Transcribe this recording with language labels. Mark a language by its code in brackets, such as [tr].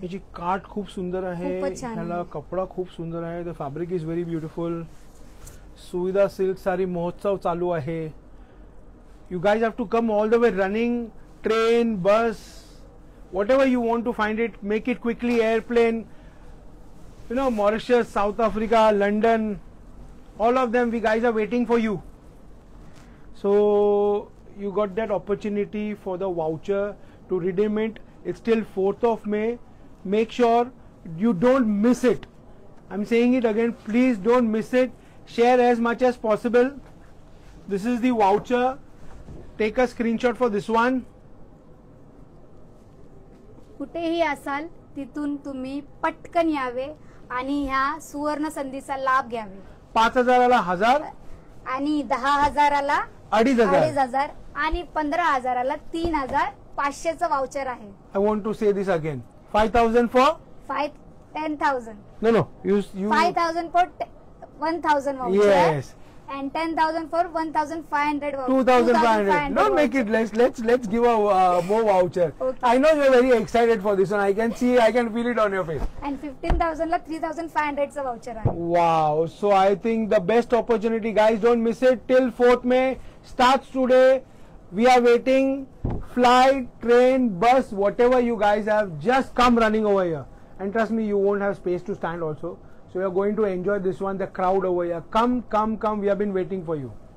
[mr] याची काठ खूप सुंदर आहे, ह्याला कपडा खूप सुंदर आहे. [en] The fabric is very beautiful. [mr] सुविधा सिल्क सारी महोत्सव चालू आहे. [en] You guys have to come all the way running, train, bus, whatever you want to find it, make it quickly. Airplane, you know, Mauritius, South Africa, London, all of them, we guys are waiting for you. So you got that opportunity for the voucher to redeem it. It's till 4th of May. Make sure you don't miss it. I'm saying it again, please don't miss it. Share as much as possible. This is the voucher. Take a screenshot for this one. [mr] कुठेही असाल तिथून तुम्ही पटकन यावे आणि ह्या सुवर्ण संधीचा लाभ घ्यावे. 5,000ला 1000 आणि 10,000ला 2,500 आणि 15,000ला 3,500चं वाउचर आहे. [en] I want to say this again. 5,000 for 10,000. No. You 5,000 for 1,000 voucher. Yes. And 10,000 for 1,500 voucher. 2,500. Don't make it less. Let's give a more voucher. Okay. I know you're very excited for this one. I can see, I can feel it on your face. [mr] And 15,000ला 3,500चं voucher आहे. [en] Wow. So I think the best opportunity, guys. Don't miss it. Till 4th May starts today. We are waiting. Flight, train, bus, whatever you guys have, just come running over here. And trust me, you won't have space to stand also. So you are going to enjoy this one. The crowd over here. Come. We have been waiting for you.